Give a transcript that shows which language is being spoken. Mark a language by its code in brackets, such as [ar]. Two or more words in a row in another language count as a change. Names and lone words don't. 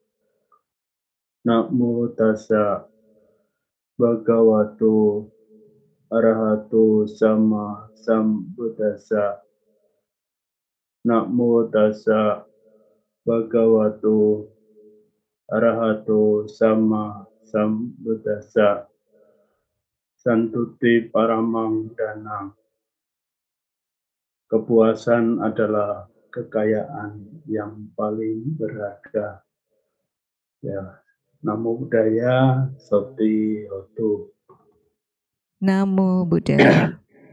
[pi] Namo tassa bhagavato arahato sama sambuddhassa. Namo tassa bhagavato arahato sama sambuddhassa. Santuti paramang danang. [id] Kepuasan adalah kekayaan yang paling berharga. Ya, [pi] Namo Buddhaya, Soti Hotu. Namo Buddhaya.